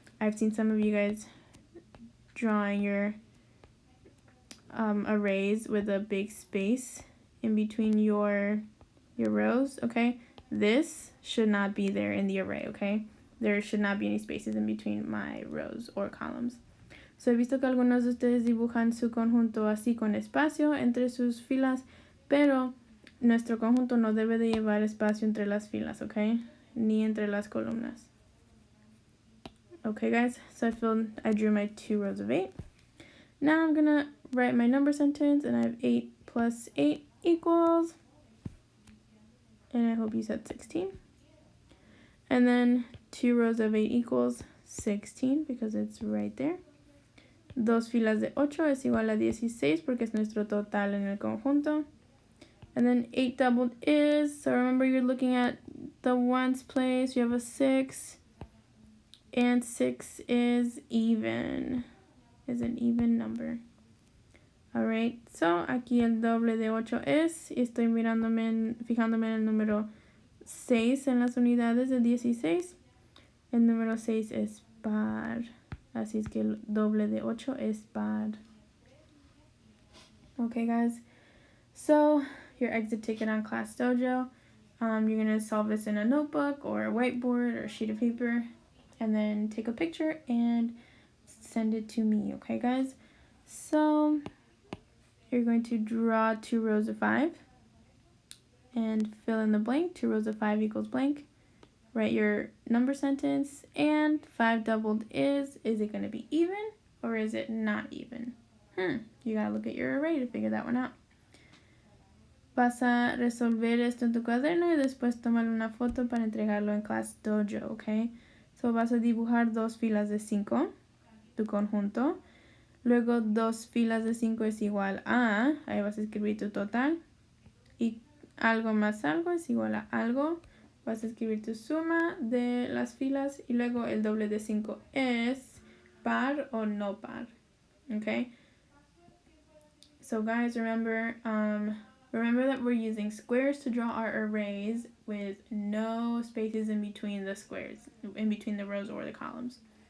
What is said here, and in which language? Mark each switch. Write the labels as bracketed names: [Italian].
[English] I've seen some of you guys drawing your arrays with a big space in between your rows, okay? This should not be there in the array, okay? There should not be any spaces in between my rows or columns. [Spanish] So he visto que algunos de ustedes dibujan su conjunto así con espacio entre sus filas, pero nuestro conjunto no debe de llevar espacio entre las filas, okay? Ni entre las columnas. [English] Okay guys, so I drew my 2 rows of 8. Now I'm gonna write my number sentence, and I have 8 plus 8 equals, and I hope you said 16. And then 2 rows of 8 equals 16 because it's right there. [Spanish] 2 filas de 8 es igual a 16 porque es nuestro total en el conjunto. [English] And then 8 doubled is, so remember you're looking at the ones place, you have a 6, and 6 is even, is an even number. [Spanish] Alright, so aquí el doble de 8 es, y estoy fijándome en el número 6 en las unidades de 16. El número 6 es par, así es que el doble de 8 es par. [English] Okay guys, so your exit ticket on Class Dojo, you're going to solve this in a notebook or a whiteboard or a sheet of paper, and then take a picture and send it to me, okay guys? So you're going to draw 2 rows of 5 and fill in the blank. 2 rows of 5 equals blank. Write your number sentence, and 5 doubled is it going to be even or is it not even? You gotta look at your array to figure that one out. [Spanish] Vas a resolver esto en tu cuaderno y después tomar una foto para entregarlo en Class Dojo, okay? So vas a dibujar 2 filas de 5, tu conjunto. Luego 2 filas de 5 es igual a, ahí vas a escribir tu total. Y algo más algo es igual a algo. Vas a escribir tu suma de las filas. Y luego el doble de 5 es par o no par. Okay? [English] So guys, remember that we're using squares to draw our arrays with no spaces in between the squares, in between the rows or the columns.